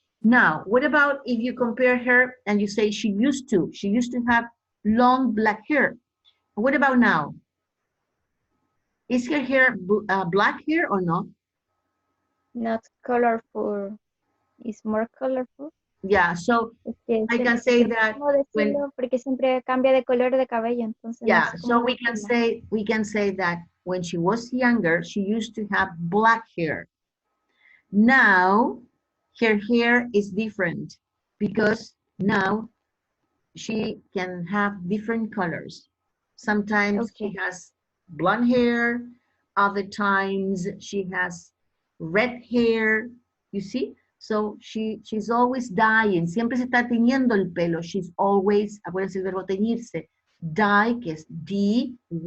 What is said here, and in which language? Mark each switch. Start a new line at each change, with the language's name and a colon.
English: Now, what about if you compare her and you say she used to have long black hair? What about now? Is her hair black hair or not? Not colorful. It's more colorful. Yeah, so I can say that when,
Spanish: porque siempre cambia de color de cabello, entonces
English: yeah, so we can say that when she was younger, she used to have black hair. Now her hair is different because now she can have different colors. Sometimes she has blonde hair, other times she has red hair, you see? So she's always dyeing.
Spanish: Siempre se está teñiendo el pelo.
English: She's always,
Spanish: acuérdense el verbo teñirse. Dye, que es D-Y-E.